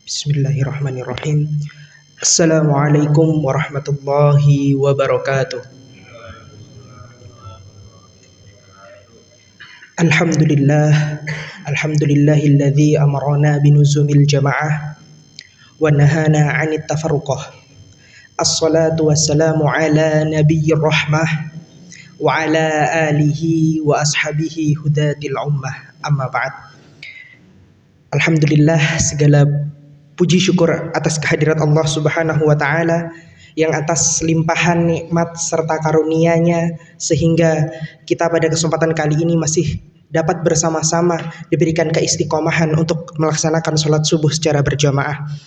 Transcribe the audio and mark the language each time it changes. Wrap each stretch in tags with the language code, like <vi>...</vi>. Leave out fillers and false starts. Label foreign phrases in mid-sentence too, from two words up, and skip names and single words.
<ar>بسم الله الرحمن الرحيم. السلام عليكم ورحمة الله وبركاته. الحمد لله، الحمد لله الذي أمرنا بلزوم الجماعة ونهانا عن التفرقة. الصلاة والسلام على نبي الرحمة وعلى آله وأصحابه هداة الأمة. أما بعد.</ar> <id>Alhamdulillah, segala puji syukur atas kehadirat Allah</id> <ar>سبحانه وتعالى</ar> <id>yang atas limpahan nikmat serta karunia-Nya sehingga kita pada kesempatan kali ini masih dapat bersama-sama diberikan keistiqomahan untuk melaksanakan sholat subuh secara berjamaah.</id>